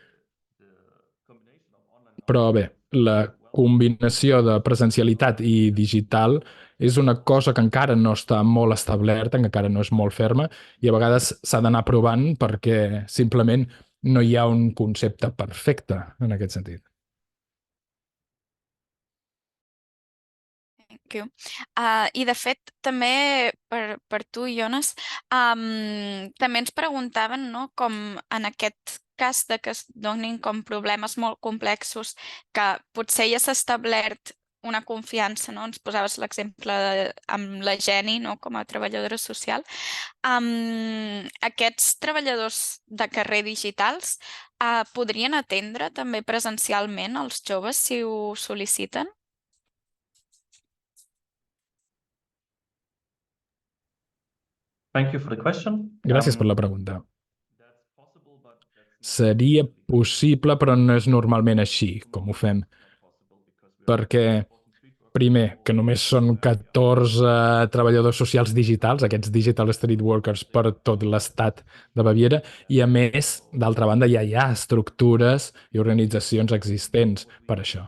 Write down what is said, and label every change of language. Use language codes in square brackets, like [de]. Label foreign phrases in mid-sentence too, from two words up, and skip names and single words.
[ca] Però bé, la combinació de presencialitat i digital és una cosa que encara no està molt establerta, que encara no és molt ferma, i a vegades s'ha d'anar provant perquè simplement no hi ha un concepte perfecte en aquest sentit. [en] Thank you. [ca] I de fet, també per tu, Jonas, també ens preguntaven, no, com en aquest cas de que es donin com problemes molt complexos, que potser ja s'ha establert una confiança, no? Ens posaves l'exemple amb la Jenny, no, com a treballadora social. Aquests treballadors de carrer digitals podrien atendre també presencialment els joves si ho sol·liciten? [en] Thank you for the question. [ca] Gràcies per la pregunta. Seria possible, però no és normalment així, com ho fem. Perquè, primer, que només són 14 treballadors socials digitals, aquests [en] Digital Street Workers [ca] per tot l'estat de Baviera, i a més, d'altra banda, ja hi ha estructures i organitzacions existents per això.